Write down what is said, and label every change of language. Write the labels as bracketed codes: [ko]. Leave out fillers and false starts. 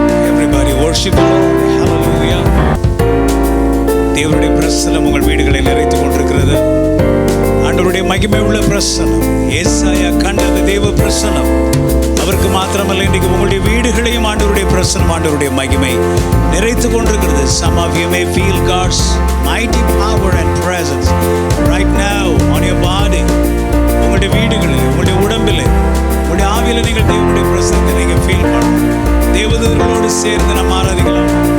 [en] Everybody worship the Lord, hallelujah. [ta] தேவனுடைய பிரசன்னம் உங்கள் வீடுகளை நிறைத்துக் கொண்டிருக்கிறது. ஆண்டவருடைய மகிமை உள்ள பிரசன்னம், ஏசாயா கண்டது தேவ பிரசன்னம். அவருக்கு மாத்திரமல்ல, இன்றைக்கு உங்களுடைய வீடுகளையும் ஆண்டவருடைய பிரசன்னம், ஆண்டவருடைய மகிமை நிறைத்துக் கொண்டிருக்கிறது. [en] Some of you may feel God's mighty power and presence right now on your body. [ta] உங்களுடைய வீடுகளில், உங்களுடைய உடம்பில், உங்களுடைய ஆவியில் நீங்கள் தேவனுடைய பிரசன்னத்தை நீங்கள் ஃபீல் பண்ணணும். தேவதூதர்களோடு சேர்ந்து நம்ம ஆராதிக்கலாம்.